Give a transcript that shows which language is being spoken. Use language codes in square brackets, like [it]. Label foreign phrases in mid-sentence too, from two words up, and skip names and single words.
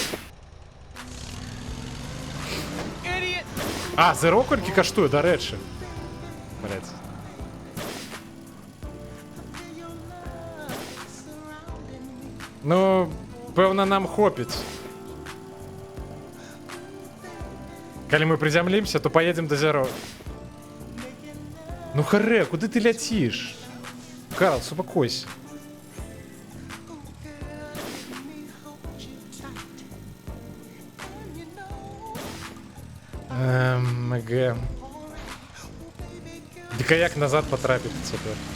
[be] А, зеро колькі каштуе, дарэчы. Блядь. Ну, пэўна, нам хопіць. Калі мы прызямлімся, [ru] то поедем до зеро. Ну харе, [be] куды ты ляціш? Карл, супакойся. МГ. Дика як назад потрапіць цяпер?